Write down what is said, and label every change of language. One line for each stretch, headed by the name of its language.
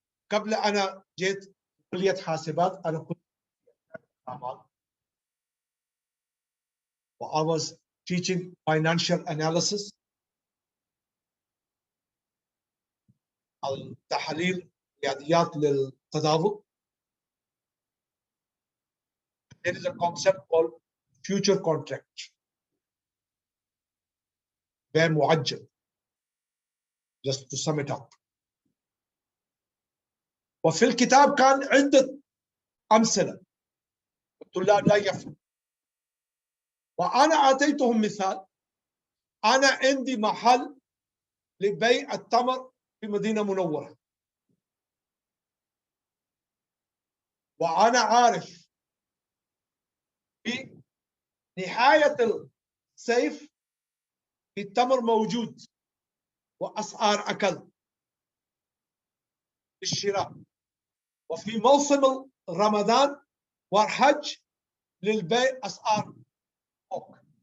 Arabic: قبل أنا جيت كلية حاسبات، أنا كنت أعمال.
English: I was teaching financial analysis.
Arabic: التحاليل رياضيات للتداول.
English: There is a concept called future contract.
Arabic: بيع معجل.
English: Just to sum it up.
Arabic: وفي الكتاب كان عدة أمثلة الطلاب لا يفهم. وأنا أعطيتهم مثال. أنا عندي محل لبيع التمر في مدينة منورة، وأنا عارف في نهاية الصيف التمر موجود وأسعار أقل للشراء، وفي موسم رمضان والحج للبيع أسعار فوق.